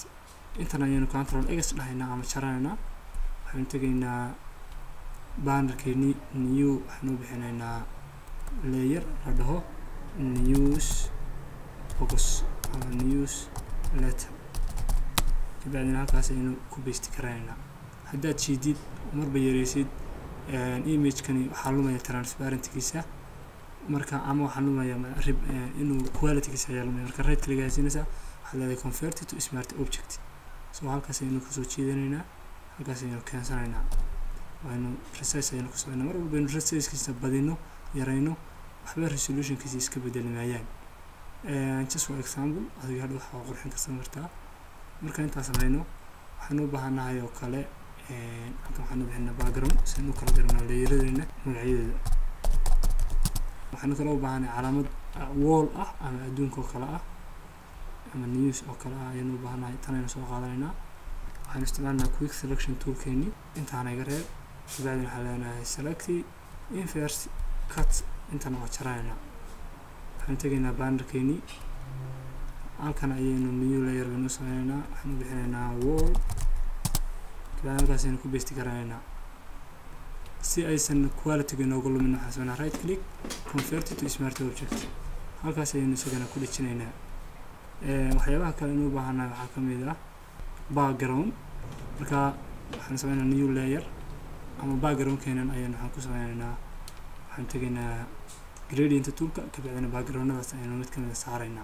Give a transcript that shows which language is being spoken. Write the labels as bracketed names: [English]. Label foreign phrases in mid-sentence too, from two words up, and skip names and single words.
[Somali] intan ayaynu Ctrl X dhahaynaa ama jaranaynaa. waxaan tegaynaa bannerkeeni new waxaan u bixinaynaa layer la dhaho [English] news focus [Somali] ama [English] news letter [Somali] kabacdina halkaas ayaynu ku paste karaynaa. haddaad shiidid marba yareysid image-kani waxaa lumaya transparency-giisa marka ama waxaa lumaya inuu quality-giisa ayaa lumaya. marka [English] right click [Somali] haysanaysaa waxaad leedahay [English] convert to smart object. [Somali] halkaas ayaynu kasoo jiidanaynaa halkaas ayaynu keensanaynaa waaynu resize ayaynu ku sameynaa. mar walba aynu resize-kiisa badino yarayno waxba resolution-kiisa iska bedeli maayaan. [English] just for example [Somali] adiga hadhow waxaa qurxin ka samayn kartaa. marka intaa sameyno waxaan u baahanahay oo kale halkan waxaan u bixinaa background si aynu kala garanno layeradeena magacyadooda. waxaan kale u baahanahay calaamad wall ah ama adduunka oo kale ah ama news oo kale ah ayaynu u baahanahay. tan aynu soo qaadanaynaa waxaan isticmaalnaa [English] quick selection tool-keeni [Somali] intaana iga reeb kabacdina waxaan leenahay [English] select inverse cut [Somali] intana waa jaranaynaa. waxaan tegaynaa bannerkeeni halkan ayaynu [English] new layer [Somali] baynu sameynaynaa. waxaan u bixinaynaa wall kabacdina halkaas ayaynu ku paste garanaynaa. si aysan quality-ga inoogu lumin waxaan sameynaa [English] right click convert to smart object. [Somali] halkaas ayaynu isagana ku dhejinaynaa. waxyaabaha kale inuu baahanahay waxaa ka mid ah background. marka waxaan sameynaa [English] new layer [Somali] ama background-keenan ayaynu waxaan ku sameynaynaa waxaan tegaynaa [English] gradient tool-ka [Somali] kabacdina background-nadaas ayaynu mid ka mid ah saaraynaa.